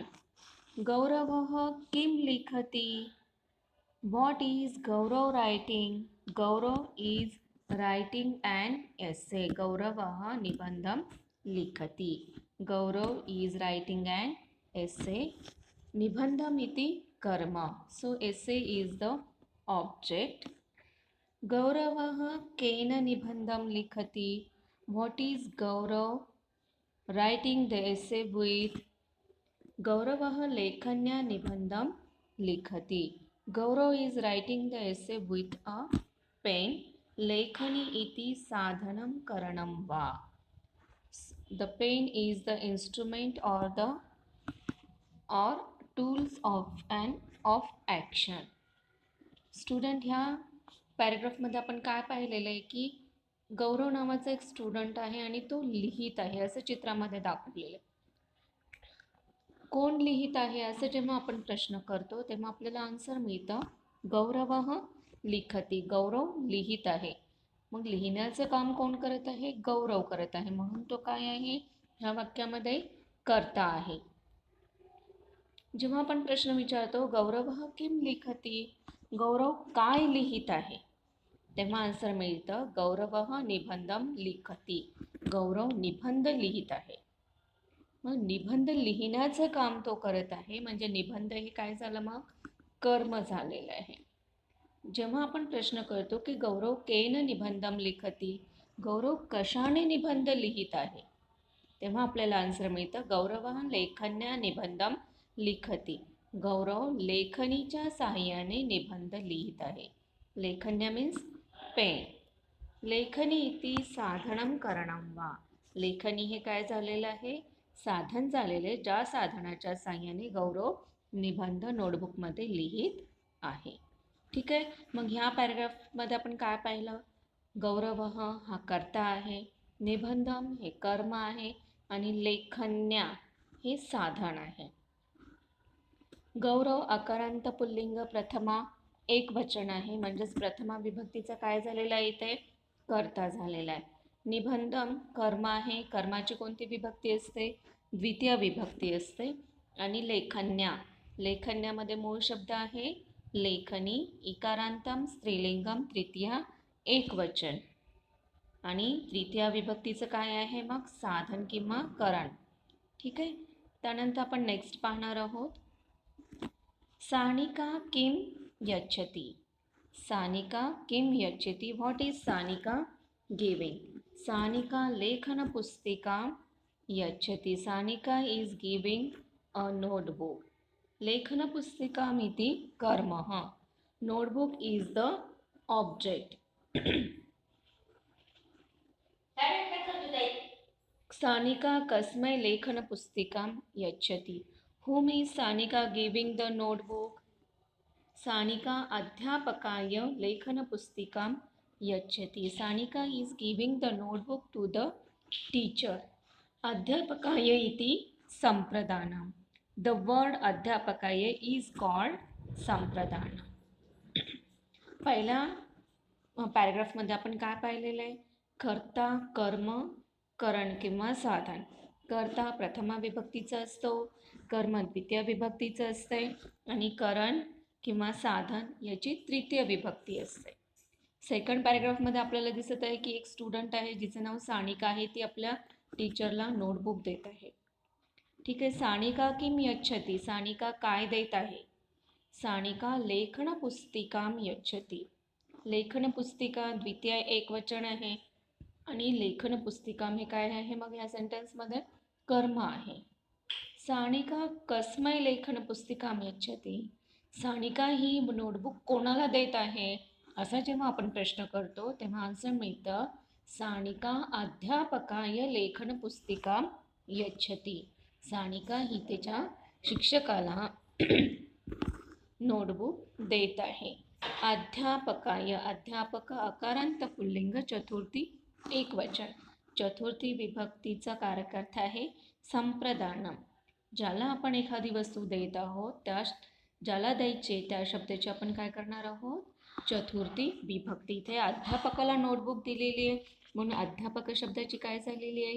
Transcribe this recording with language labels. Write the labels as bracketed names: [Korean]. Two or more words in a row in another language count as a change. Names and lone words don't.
[Sanskrit] गौरवः किं लिखति. [English] What is Gaurav writing? Gaurav is writing an essay. [Sanskrit] गौरवः निबन्धं लिखति. [English] Gaurav is writing an essay. [Sanskrit] निबन्धम् इति कर्म. [English] So essay is the object. [Sanskrit] गौरवः केन निबन्धं लिखति. [English] What is Gaurav writing the essay with? [Sanskrit] गौरवः लेखन्या निबन्धं लिखति. [English] Gaurav is writing the essay with a pen. [Sanskrit] लेखनी इति साधनं करणं वा. [English] The pen is the instrument or tools of action. [Marathi] स्टुडंट, ह्या पॅरेग्राफमध्ये आपण काय पाहिलेलं आहे की गौरव नावाचा एक स्टुडंट आहे आणि तो लिहित आहे असं चित्रामध्ये दाखवलेलं आहे. कोण लिहित आहे असं जेव्हा आपण प्रश्न करतो तेव्हा आपल्याला आन्सर मिळतं [Sanskrit] गौरवः लिखति. [Marathi] गौरव लिहित आहे. मग लिहिण्याचं काम कोण करत आहे. गौरव करत आहे. म्हणून तो काय आहे ह्या वाक्यामध्ये कर्ता आहे. जेव्हा आपण प्रश्न विचारतो [Sanskrit] गौरवः किम लिखति. [Marathi] गौरव काय लिहित आहे तेव्हा आन्सर मिळतं [Sanskrit] गौरवः निबंधं लिखति. [Marathi] गौरव निबंध लिहित आहे. मग निबंध लिहिण्याचं काम तो करत आहे म्हणजे निबंध हे काय झालं मग कर्म झालेलं आहे. जेव्हा आपण प्रश्न करतो की [Sanskrit] गौरव केन निबंधं लिखति. [Marathi] गौरव कशाने निबंध लिहित आहे तेव्हा आपल्याला आन्सर मिळतं [Sanskrit] गौरवः लेखन्या निबंधं लिखति. [Marathi] गौरव लेखनीच्या साहाय्याने निबंध लिहित आहे. [English] लेखन्या means pen. [Sanskrit] लेखनी इति साधनं करणं वा. [Marathi] लेखनी हे काय झालेलं आहे साधन झालेले ज्या साधनाच्या साहाय्याने गौरव निबंध नोटबुकमध्ये लिहित आहे. ठीक आहे. मग ह्या पॅरेग्राफमध्ये आपण काय पाहिलं. गौरवः हा कर्ता आहे. निबंधम हे कर्म आहे आणि लेखन्या हे साधन आहे. गौरव अकारांत पुल्लिंग प्रथमा एक वचन आहे म्हणजेच प्रथमा विभक्तीचा काय झालेला आहे इथे कर्ता झालेला आहे. निबंधम कर्म आहे. कर्माची कोणती विभक्ती असते द्वितीय विभक्ती असते. आणि लेखन्या लेखन्यामध्ये मूळ शब्द आहे लेखनी. [Sanskrit] इकारांतम स्त्रीलिंगम तृतीया एक वचन. [Marathi] आणि तृतीया विभक्तीचं काय आहे मग साधन किंवा करण. ठीक आहे. त्यानंतर आपण नेक्स्ट पाहणार आहोत [Sanskrit] सानिका किं यच्छति? सानिका किं यच्छति? [English] What is Sanika giving? [Sanskrit] सानिका लेखनपुस्तिकां यच्छति. [English] Sanika is giving a notebook. [Sanskrit] लेखनपुस्तिकाम् इति कर्मः. [English] notebook is the object. [Sanskrit] सानिका कस्मै लेखनपुस्तिकां यच्छति? [English] Whom is Sanika giving the notebook? [Sanskrit] सानिका अध्यापकाय लेखनपुस्तिकां यच्छति. [English] सानिका is giving the notebook to the teacher. [Sanskrit] अध्यापकाय इति संप्रदानम्. [English] The word अध्यापकाय is called संप्रदानम्. [Marathi] पहिल्या पॅरेग्राफमध्ये आपण काय पाहिलेलं आहे? कर्ता, कर्म, करण किंवा साधन. कर्ता प्रथमा विभक्तीचा असतो, कर्म द्वितीय विभक्तीचं असते आणि करण किंवा साधन याची तृतीय विभक्ती असते. सेकंड पॅरेग्राफमध्ये आपल्याला दिसत आहे की एक स्टुडंट आहे जिचं नाव सानिका आहे. ती आपल्या टीचरला नोटबुक देत आहे. ठीक आहे. [Sanskrit] सानिका किम यच्छति? [Marathi] सानिका काय देत आहे? [Sanskrit] सानिका लेखनपुस्तिकां यच्छति. [Marathi] लेखनपुस्तिका द्वितीय एकवचन आहे आणि लेखनपुस्तिकां हे काय आहे? मग या सेंटेन्समध्ये कर्म आहे. [Sanskrit] सानिका कस्मै लेखनपुस्तिकां यच्छति? [Marathi] सानिका ही नोटबुक कोणाला देत आहे? असा जेव्हा आपण प्रश्न करतो तेव्हा आन्सर मिळतं [Sanskrit] सानिका अध्यापकाय लेखनपुस्तिकां यच्छति. [Marathi] सानिका ही त्याच्या शिक्षकाला नोटबुक देत आहे. अध्यापकाय, अध्यापक अकारांत पुल्लिंग, चतुर्थी एकवचन. चतुर्थी विभक्तीचा कारक आहे संप्रदानम्. ज्याला आपण एखादी वस्तू देत आहोत त्या ज्याला द्यायचे त्या शब्दाची आपण काय करणार आहोत? चतुर्थी विभक्ती. इथे अध्यापकाला नोटबुक दिलेली आहे म्हणून अध्यापक शब्दाची काय झालेली आहे?